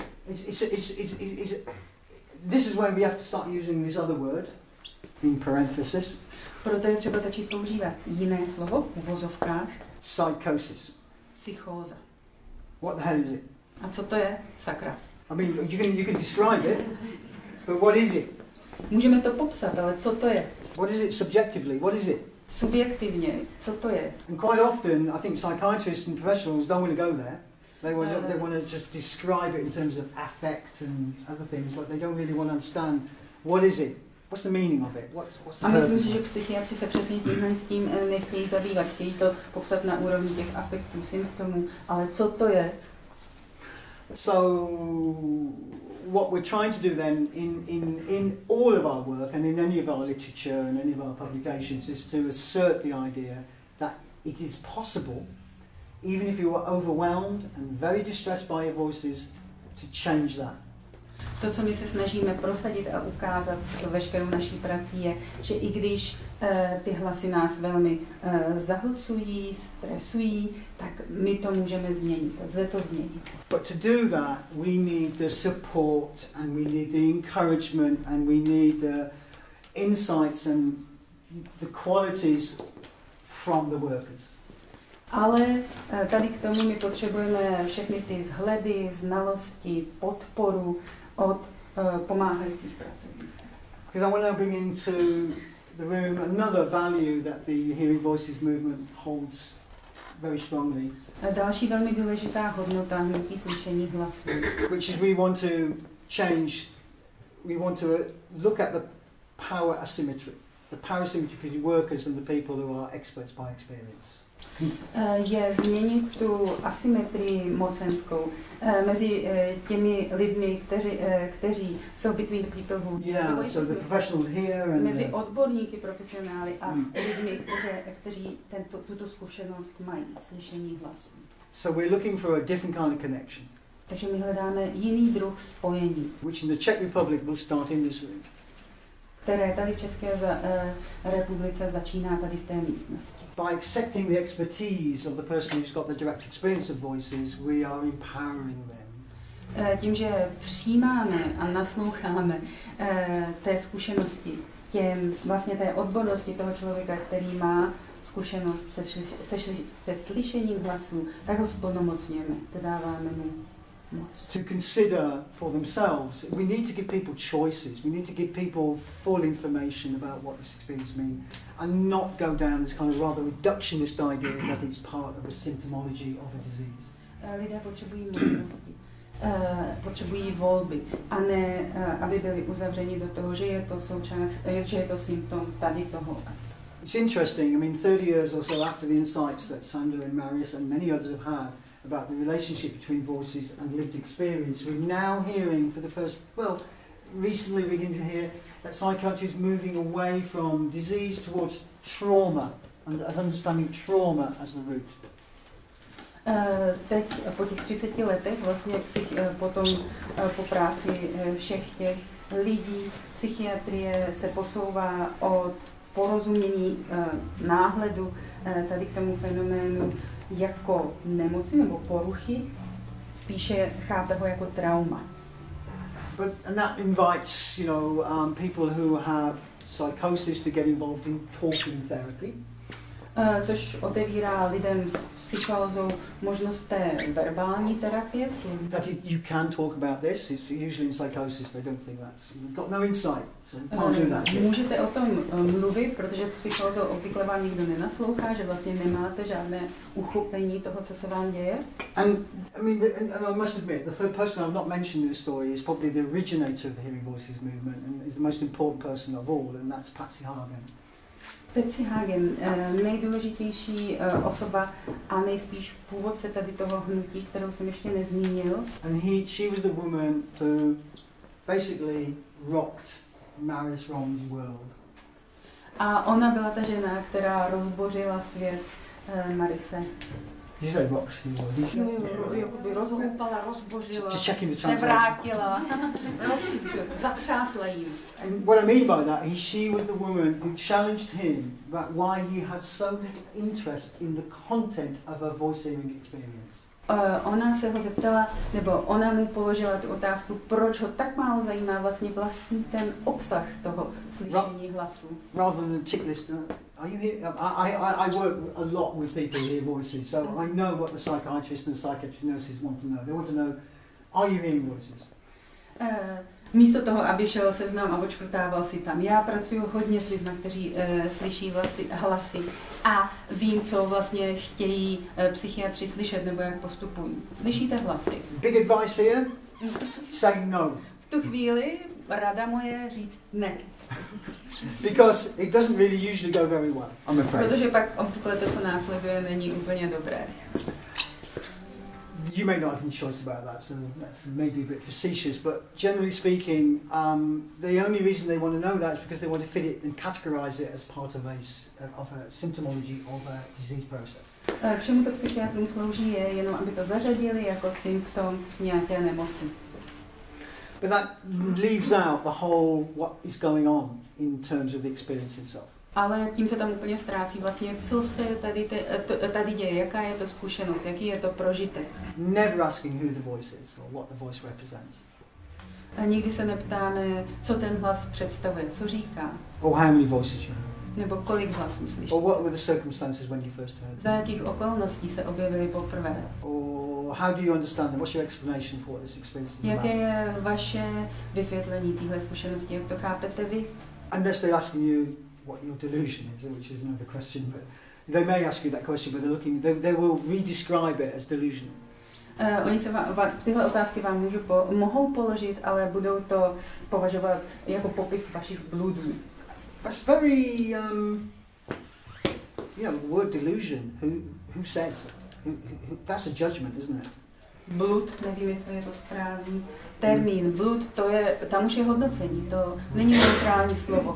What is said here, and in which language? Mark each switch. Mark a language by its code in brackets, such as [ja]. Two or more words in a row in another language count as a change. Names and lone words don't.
[en] This is where we have to start using this other word in parenthesis. [cs] Proto je třeba začít používat jiné slovo v uvozovkách. [en] Psychosis. [cs] Psychóza. [en] What the hell is it? [cs] A co to je? Sakra. [en] I mean, you can describe it, but what is it? [cs] Můžeme to popsat, ale co to je? [en] What is it subjectively? What is it? [cs] Subjektivně, co to je? [en] And quite often, I think psychiatrists and professionals don't want to go there. They want to just describe it in terms of affect and other things, but they don't really want to understand what is it. What's the meaning of it? What's the [cs] A myslím si, [en] purpose? [cs] že psychiatři se přesně tímhle s tím nechtějí zabývat, chtějí to popsat na úrovni těch afektů, symptomů, ale co to je? [en] So, what we're trying to do then in all of our work and in any of our literature and any of our publications is to assert the idea that it is possible, even if you are overwhelmed and very distressed by your voices, to change that. [cs] To, co my se snažíme prosadit a ukázat veškerou naší prací, je, že i když ty hlasy nás velmi zahlcují, stresují, tak my to můžeme změnit, lze to změnit. [en] But to do that, we need the support and we need the encouragement and we need the insights and the qualities from the workers. [cs] Ale tady k tomu my potřebujeme všechny ty vhledy, znalosti, podporu od pomáhajících pracovníků. [en] Because I want to bring into the room another value that the Hearing Voices movement holds very strongly. [cs] Další velmi důležitá hodnota hnutí slyšení hlasů. [en] Which is we want to change, we want to look at the power asymmetry between workers and the people who are experts by experience. [cs] Je změnit tu asymetrii mocenskou mezi těmi lidmi, kteří jsou [en] between the people who so the professionals here and [cs] mezi odborníky, profesionály a lidmi, kteří tuto zkušenost mají, slyšení hlasu. [en] So we're looking for a different kind of connection. [cs] Takže my hledáme jiný druh spojení. [en] Which in the Czech Republic will start in this room. [cs] Které tady v České republice začíná tady v té místnosti. [en] By accepting the expertise of the person who's got the direct experience of voices, we are empowering them. [cs] Tím, že přijímáme a nasloucháme té zkušenosti, vlastně té odbornosti toho člověka, který má zkušenost se slyšením hlasů, tak ho splnomocňujeme, to dáváme mu moc. [en] To consider for themselves, we need to give people choices. We need to give people full information about what this experience means, and not go down this kind of rather reductionist idea that it's part of a symptomology of a disease. [cs] Lidé potřebují možnosti, potřebují volby, a ne, aby byli uzavřeni do toho, že je to součást, že je to symptom tady toho. [en] It's interesting. I mean, 30 years or so after the insights that Sandra and Marius and many others have had about the relationship between voices and lived experience, we're now hearing for the first, recently beginning to hear that psychiatry is moving away from disease towards trauma, and as understanding trauma as the root. [cs] Teď po těch 30 letech vlastně po práci všech těch lidí psychiatrie se posouvá od porozumění náhledu tady k tomu fenoménu jako nemoci nebo poruchy, spíše chápe ho jako trauma. [en] And that invites, people who have psychosis to get involved in talking therapy. [cs] Což otevírá lidem s psychózou možnost té verbální terapie. [en] That you can talk about this. It's usually in psychosis they don't think that's. You've got no insight, so you can't do that. [cs] Můžete o tom mluvit, protože psychózou obvykle vám nikdo nenaslouchá, že vlastně nemáte žádné uchopení toho, co se vám děje. [en] And I mean, and I must admit, the first person I've not mentioned in this story is probably the originator of the Hearing Voices movement and is the most important person of all, and that's Patsy Hagen. [cs] Patsy Hagen, nejdůležitější osoba a nejspíš původce tady toho hnutí, kterou jsem ještě nezmínil. [en] And she was the woman who basically rocked Marius Rom's world. [cs] A ona byla ta žena, která rozbořila svět Marise. [en] Did you say rocks? [cs] Jakoby rozhoupala, rozbořila, [en] Just checking the translation. [cs] převrátila, zatřásla jim. [en] And what I mean by that is she was the woman who challenged him about why he had so little interest in the content of a voice hearing experience. [cs] Ona se ho zeptala, nebo ona mu položila tu otázku, proč ho tak málo zajímá vlastně vlastní ten obsah toho slyšení hlasu. [en] Rather than the tick list, are you here? I work a lot with people who hear voices, so I know what the psychiatrists and the psychiatric nurses want to know. They want to know, are you hearing voices? [cs] Místo toho, aby šel seznam a odškrtával si tam. Já pracuji hodně s lidmi, kteří slyší hlasy a vím, co vlastně chtějí psychiatři slyšet nebo jak postupují. Slyšíte hlasy? [en] Big advice here, say no. [cs] V tu chvíli rada moje říct ne. [en] Because it doesn't really usually go very well, I'm afraid. [cs] Protože pak obvykle to, co následuje, není úplně dobré. [en] You may not have any choice about that, so that's maybe a bit facetious, but generally speaking, the only reason they want to know that is because they want to fit it and categorise it as part of a symptomology of a disease process. [cs] K čemu to psychiatrům slouží, je jenom, aby to zařadili jako symptom nějaké nemoci. [en] But that leaves out the whole what is going on in terms of the experience itself. [cs] Ale tím se tam úplně ztrácí vlastně, co se tady děje, jaká je to zkušenost, jaký je to prožitek. [en] Never asking who the voice is or what the voice represents. [cs] A nikdy se neptáme, co ten hlas představuje, co říká. [en] Or how many voices you heard. [cs] Nebo kolik hlasů slyší. [en] Or what were the circumstances when you first heard them. [cs] Za jakých okolností se objevily poprvé. [en] Or how do you understand them? What's your explanation for what this experience is about? [cs] Jaké je vaše vysvětlení téhle zkušenosti, jak to chápete vy? [en] Unless they're asking you what your delusion is, which is another question, but they may ask you that question, but they will redescribe it as delusion. [cs] Oni se tyhle otázky vám mohou položit, ale budou to považovat jako popis vašich bludů. [en] That's very, the word delusion. Who says? That's a judgment, isn't it? [cs] Blud, nevím, jestli je to správný termín. Blud, tam už je hodnocení, to není neutrální slovo.